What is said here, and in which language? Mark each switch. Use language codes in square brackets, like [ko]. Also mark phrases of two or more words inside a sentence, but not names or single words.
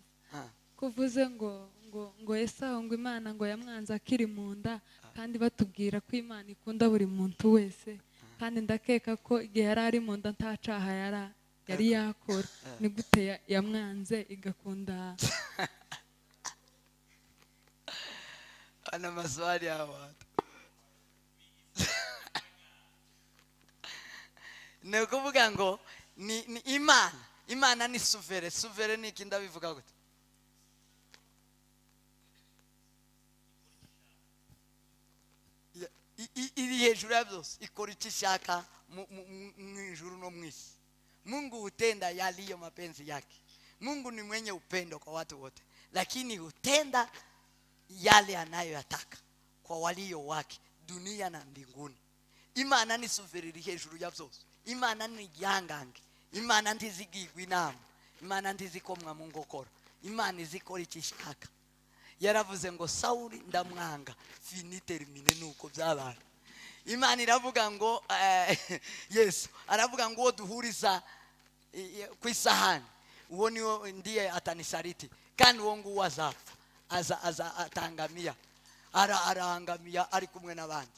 [rw] Kuvuze ngo Esawu ngo Imana ngo yamwanze akiri mu nda, kandi batubwira ko Imana ikunda buri muntu wese, kandi ndakeka ko igihe yari ari mu nda nta cyaha yari yakora. Ni gute yamwanze igakunda? [sw] Ana maswali hawa. [rw] Ni ukuvuga ngo ni Imana ni suvere ni iki ndabivuga gute? Iri hejuru ya byose, ikora icyo ishaka mu ijuru no mu isi. [sw] Mungu hutenda yaliyo mapenzi yake. Mungu ni mwenye upendo kwa watu wote, lakini hutenda yale anayoyataka kwa walio wake dunia na mbinguni. [rw] Imana ni suveri hejuru ya byose. Imana ni gihangange. Imana ntizigirwa inama. Imana ntizikomwa mu ngokora. Imana izikora icyo ishaka. Yaravuze ngo Sawuli ndamwanga, [fr] fini termine, [rw] nuko byabaye. Imana iravuga ngo Yesu aravuga ngo duhuriza ku isahani, uwo niwo [sw] ndiye atanisaliti, [rw] kandi uwo nguwo azapfa, aza atangamia, arahangamia ari kumwe n'abandi.